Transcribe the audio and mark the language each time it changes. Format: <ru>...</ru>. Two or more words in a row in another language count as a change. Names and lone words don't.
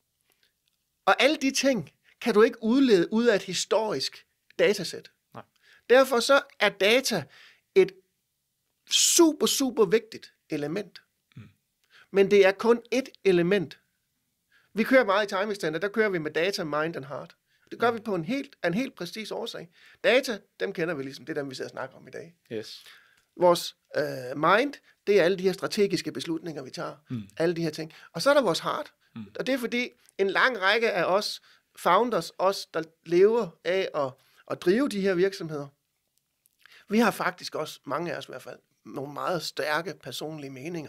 <da>Og alle de ting kan du ikke udlede ud af et historisk datasæt. Nej. Derfor så er data et super, super vigtigt element. Men det er kun et element. Vi kører meget i Time Extender, der kører vi med data,</da> <en>mind and heart.</en> <da>Det gør vi på en helt præcis årsag. Data, dem kender vi ligesom, det er dem, vi sidder og snakker om i dag. Yes. Vores mind, det er alle de her strategiske beslutninger, vi tager. Alle de her ting. Og så er der vores heart. Og det er fordi, en lang række af os founders, os der lever af at drive de her virksomheder, vi har faktisk også, mange af os i hvert fald, nogle meget stærke personlige meninger.</da>